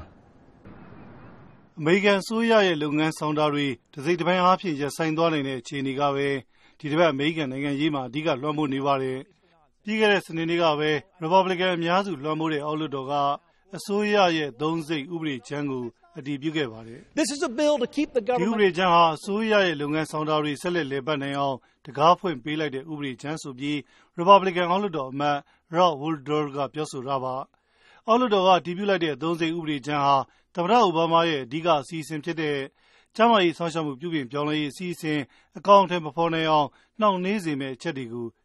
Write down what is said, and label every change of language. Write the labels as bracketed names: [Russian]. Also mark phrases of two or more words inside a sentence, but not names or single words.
[Burmese] ။အမေရိကန်အစိုးရရဲ့လုပ်ငန်းဆောင်တာတွေတစိမ့်တစ်ပိုင်းအားဖြင့်ရပ်ဆိုင်းသွားနိုင်တဲ့အခြေအနေကပဲဒီတစ်ပတ်အမေရိကန်နိုင်ငံရေးမှာအဓိကလွှမ်းမိုးနေပါတယ်။ပြီးခဲ့တဲ့စနေနေ့ကပဲ Republican အများစုလွှမ်းမိုးတဲ့အောက်လွှတ်တော်ကအစိုးရရဲ့သုံးစိတ်ဥပဒေကြမ်းကိုအတည်ပြုခဲ့ပါတယ်။ [English] This is a bill to keep the government [Burmese] ဒီဥပဒေကြမ်းဟာအစိုးရရဲ့လုပ်ငန်းဆောင်တာတွေဆက်လက်လည်ပတ်နိုင်အောင်တကားဖွင့်ပေးလိုက်တဲ့ဥပဒေကြမ်းဆိုပြီး Republican အောက်လွှတ်တော်အမတ် Rob Woodall ကပြောဆိုတာပါ။အောက်လွှတ်တော်ကတည်ပြုလိုက်တဲ့သုံးစိတ်ဥပဒေ ကြမ်းဟာသမ္မတအိုဘားမားရဲ့အဓိကအစီအစဉ်ဖြစ်တဲ့ကျန်းမာရေးဆောင်ရှောက်မှုပြုပြင်ပြောင်းလဲရေးအစီအစဉ်အကောင့်အထည်မဖော်နိုင်အောင်နှောင့်နှေးစေမယ့်အချက်တွေကိုထ